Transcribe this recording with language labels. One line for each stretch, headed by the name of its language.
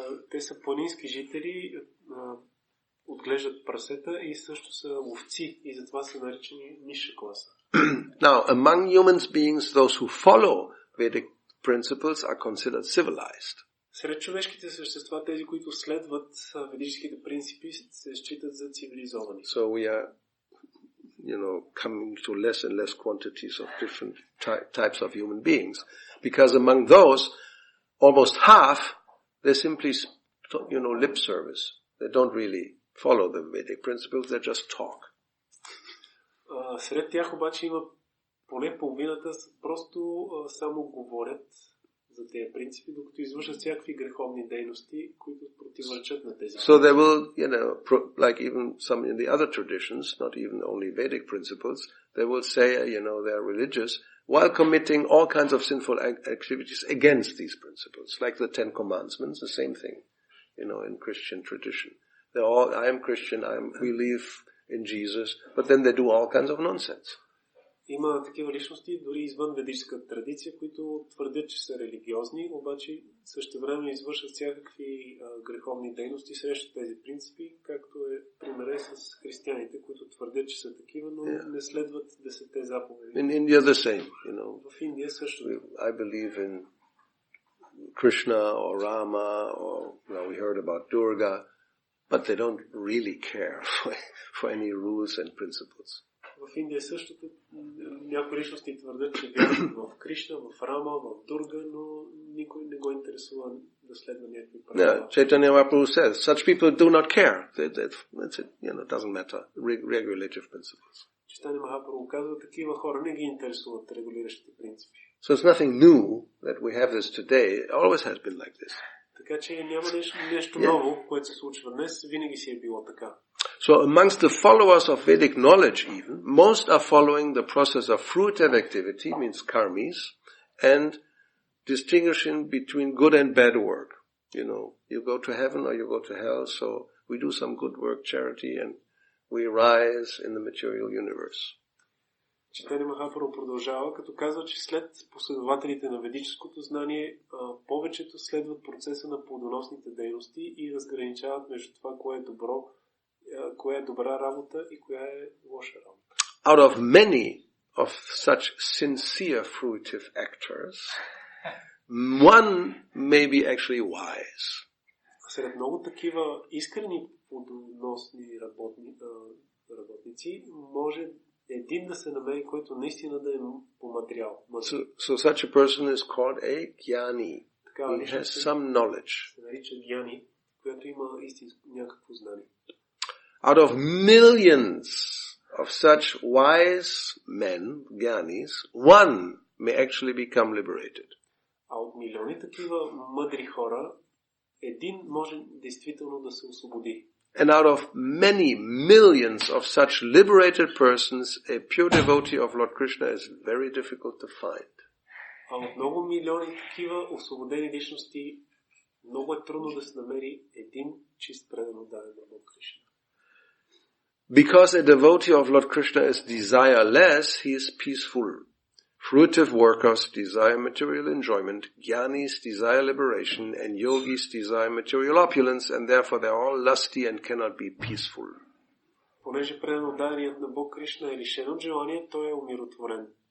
Bulgarian: Те са планински жители, отглеждат прасета и също са ловци и затова са наричани нисша класа.
English: Now, among human beings, those who follow Vedic principles are considered civilized.
Bulgarian: Сред човешките същества, тези, които следват ведическите принципи, се считат за цивилизовани.
English: So we are, coming to less and less quantities of different types of human beings. Because among those, almost half, they simply, lip service. They don't really follow the Vedic principles, they just talk.
Bulgarian: Сред тях обаче има поне половината просто само говорят за тези принципи, докато извършат всякакви греховни дейности, които противоречат на тези.
English: So they will, like even some in the other traditions, not even only Vedic principles, they will say, they're religious, while committing all kinds of sinful activities against these principles, like the Ten Commandments, the same thing, in Christian tradition. They're all, I am Christian, we believe in Jesus, but then they do all kinds of nonsense.
Bulgarian: Има такива личности, дори извън ведическата традиция, които твърдят, че са религиозни, обаче същевременно извършват всякакви греховни дейности срещу тези принципи, както е примерът с християните, които твърдят, че са такива, но не следват 10 заповеди.
English: In India the same,
Bulgarian: В Индия също.
English: I believe in Krishna or Rama, or we heard about Durga, but they don't really care for any rules and principles.
Bulgarian: В Индия същото някои личности твърдят, че вярват в Кришна, в Рама, в Дурга, но никой не го интересува да следва някакви правила.
English: Chaitanya Mahaprabhu says, such people do not care. That's it, it doesn't matter. Regulative principles.
Bulgarian: Чайтanya Махапрабху казва, такива хора не ги интересуват регулиращите принципи.
English: So it's nothing new that we have this today. It always has been like this.
Bulgarian: Така че няма нещо ново, което се случва днес, винаги си е било така.
English: So amongst the followers of Vedic knowledge even, most are following the process of fruitive activity, means karmis, and distinguishing between good and bad work. You go to heaven or you go to hell, so we do some good work, charity, and we rise in the material universe.
Bulgarian: Чайтanya Махапрабху продължава, като казва, че след последователите на ведическото знание, повечето следват процеса на плодоносните дейности и разграничават между това, кое е добро, коя е добра работа и коя е лоша работа.
English: Out of many of such sincere fruitive actors, one may be actually wise.
Bulgarian: Сред много такива искрени плодоносни работници може един да се намери, който наистина да е помадрял.
English: So such a person is called a jnani. He has some knowledge.
Bulgarian: Се нарича гьяни, която има истинско някакво знание.
English: Out of millions of such wise men, jnanis, one may actually become liberated.
Bulgarian: А от милиони такива мъдри хора, един може действително да се освободи.
English: And out of many millions of such liberated persons, a pure devotee of Lord Krishna is very difficult to find.
Bulgarian: А от много милиони такива освободени личности, много е трудно да се намери един чист предан отдаден на Бог Кришна.
English: Because a devotee of Lord Krishna is desireless, he is peaceful. Fruitive workers desire material enjoyment, jnanis desire liberation, and yogis desire material opulence, and therefore they are all lusty and cannot be peaceful.
Bulgarian: Понеже преданният на Бог Кришна е лишен от желание, той е умиротворен.